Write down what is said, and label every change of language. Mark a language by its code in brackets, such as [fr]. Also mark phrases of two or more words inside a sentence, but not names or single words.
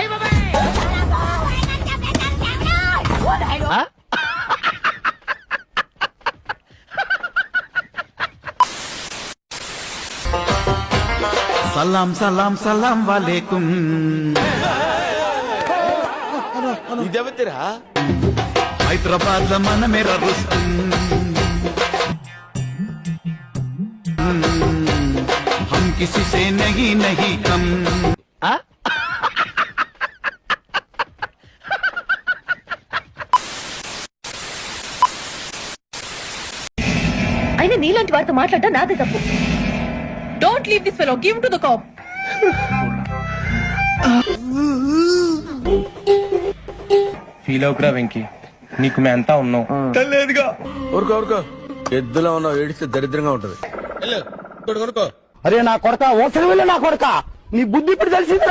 [ar] سلام سلام سلام وعليكم. [te] ఇదెవతిరా? హైదరాబాద్ లో మన మేరా రుస్తుం. [hi] हम किसी से नहीं नहीं कम. [te] అయినా నీలాంటి వారితో మాట్లాడటం నాదే తప్పు. [en] don't leave this fellow, give to the cop. [te] ఫీల్ అవుకురా వెంకీ, నీకు మేము అంతా ఉన్నాం. లేదుగా. ఊరుకో ఊరుకో, ఎద్దులో ఉన్నావు, ఏడిస్తే దరిద్రంగా ఉంటది. ఇంకోటి కొనుక్కో. అరే నా కొడక, ఓసరి వెళ్ళి నా కొడక, నీ బుద్ధి ఇప్పుడు తెలిసిందిరా.